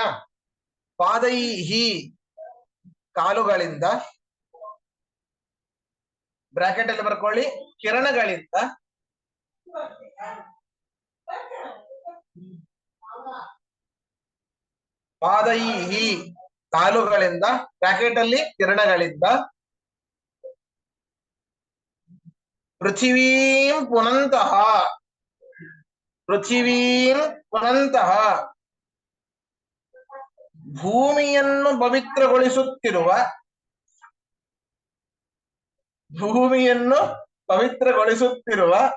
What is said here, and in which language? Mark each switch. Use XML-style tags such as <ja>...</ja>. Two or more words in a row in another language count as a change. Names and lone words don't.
<kn>ಪಾದೈಹಿ ಕಾಲುಗಳಿಂದ, ಬ್ರಾಕೆಟ್ ಅಲ್ಲಿ ಬರ್ಕೊಳ್ಳಿ, ಕಿರಣಗಳಿಂದ, ಪಾದೈಹಿ ಕಾಲುಗಳಿಂದ, ಬ್ರಾಕೆಟ್ ಅಲ್ಲಿ ಕಿರಣಗಳಿಂದ,</kn> <sa>ಪೃಥಿವೀಂ ಪುನಂತಹ, ಪೃಥಿವೀಂ ಪುನಂತಹ</sa> <kn>ಭೂಮಿಯನ್ನು ಪವಿತ್ರಗೊಳಿಸುತ್ತಿರುವ, ಭೂಮಿಯನ್ನು ಪವಿತ್ರಗೊಳಿಸುತ್ತಿರುವ</kn>